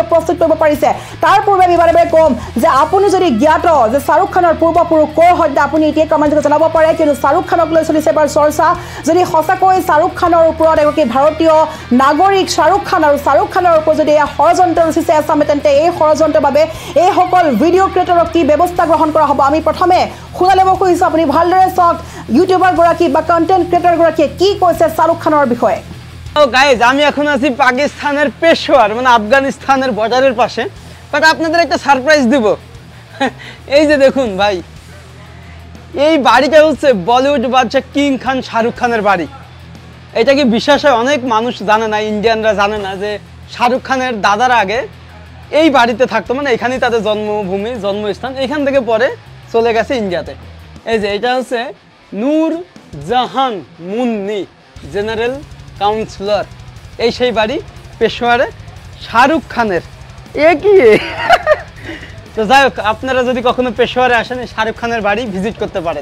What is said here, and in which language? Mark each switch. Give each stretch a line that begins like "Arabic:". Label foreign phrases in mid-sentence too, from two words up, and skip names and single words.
Assamese: প্ৰস্তুত কৰিব পাৰিছে তাৰ পূৰ্বে আমি বাৰে কম যে আপুনি যদি জ্ঞাত যে শ্বাহৰুখ খানৰ পূৰ্বপুৰুষ কৰ হত্যা আপুনি এতিয়া কমেণ্টত জনাব পাৰে কিন্তু শ্বাহৰুখ খানক লৈ চলিছে এবাৰ চৰ্চা যদি সঁচাকৈ শ্বাহৰুখ খানৰ ওপৰত এগৰাকী ভাৰতীয় নাগৰিক শ্বাহৰুখ খান আৰু শ্বাহৰুখ খানৰ ওপৰত যদি এয়া ষড়যন্ত্ৰ ৰচিছে আছামে তেন্তে এই ষড়যন্ত্ৰৰ বাবে এইসকল
English: video creator
Assamese: কি ব্যৱস্থা গ্ৰহণ কৰা হ'ব আমি প্ৰথমে শুনা ল'ব খুজিছোঁ আপুনি ভালদৰে চাওক ইউটিউবাৰগৰাকী বা
English: content creator
Assamese: কি কৈছে শ্বাহৰুখ খানৰ বিষয়ে
Bangla: গাইজ আমি এখন আছি পাকিস্তানের পেশোয়ার মানে আফগানিস্তানের বর্ডারের পাশে বাট আপনাদের একটা সারপ্রাইজ দিব এই যে দেখুন ভাই এই বাড়িটা হচ্ছে বলিউড বাদশা কিং খান শাহরুখ খানের বাড়ি এটা কি বিশ্বাস হয় অনেক মানুষ জানে না ইন্ডিয়ানরা জানে না যে শাহরুখ খানের দাদার আগে এই বাড়িতে থাকতো মানে এখানেই তাদের জন্মভূমি জন্মস্থান এখান থেকে পরে চলে গেছে ইন্ডিয়াতে এই যে এটা হচ্ছে নূর জাহান মুন্নি
English: general councillor
Bangla: এই সেই বাড়ি পেশোয়ারে শাহরুখ খানের এ কি তো যাই হোক, আপনারা যদি কখনো পেশোয়ারে আসেন শাহরুখ খানের বাড়ি ভিজিট করতে পারেন।